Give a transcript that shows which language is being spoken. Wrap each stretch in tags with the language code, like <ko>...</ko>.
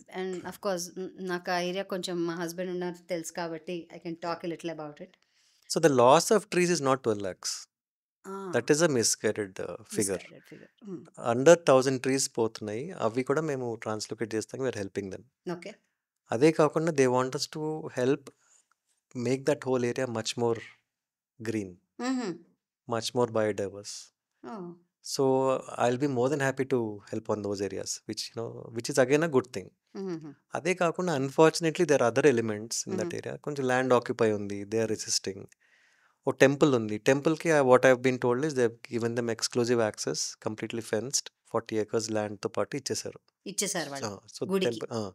<te>And of course నాకు ఆ area కొంచెం, మా హస్బెండ్ ఉన్నారు తెలుసు కాబట్టి</te> <en>I can talk a little about it. So the loss of trees is not 12 lakhs. That is a misguided figure. Under 1000 trees</en> <te>పోతున్నాయి. అవి కూడా మేము ట్రాన్స్లోకేట్ చేస్తాం.</te> <en>We're helping them. Okay.</en> <te>అదే కాకుండా</te> <en>They want us to help make that whole area much more green, much more biodiverse. So I'll be more than happy to help on those areas, which is again a good thing.</en> <te>అదే కాకుండా unfortunately</te> <en>There are other elements in that area.</en> <te>కొంచెం land occupy ఉంది,</te> <en>They are resisting.</en> <te>Oh temple ఉంది.</te> <en>టెంపుల్‌కి what I have been told is they have given them exclusive access completely fenced 40 acres</en> <te>ల్యాండ్‌తో పాటు ఇచ్చేసారు. ఇచ్చేసారు ఆ! వాళ్ళు</te> <en>so</en> <te>గుడికి.</te> <en>temple</en>